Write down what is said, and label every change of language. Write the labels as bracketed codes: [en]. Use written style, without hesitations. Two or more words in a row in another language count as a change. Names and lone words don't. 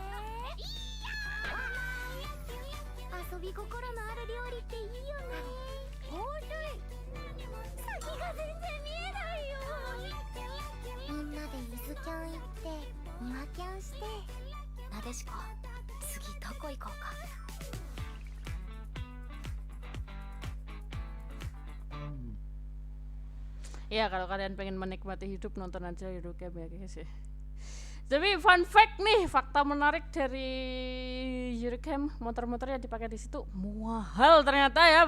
[ja] 遊び心のある料理っていいよね。おいしい。先が全然見えないよ。みんなで伊豆キャン行って庭キャンして。なでしこ、次どこ行こうか。 [id] Ya kalau kalian pengen menikmati hidup, nonton aja Yurikam ya guys ya. Tapi [en] fun fact [id] nih, fakta menarik dari Yurikam, motor-motor yang dipakai di situ mahal ternyata ya.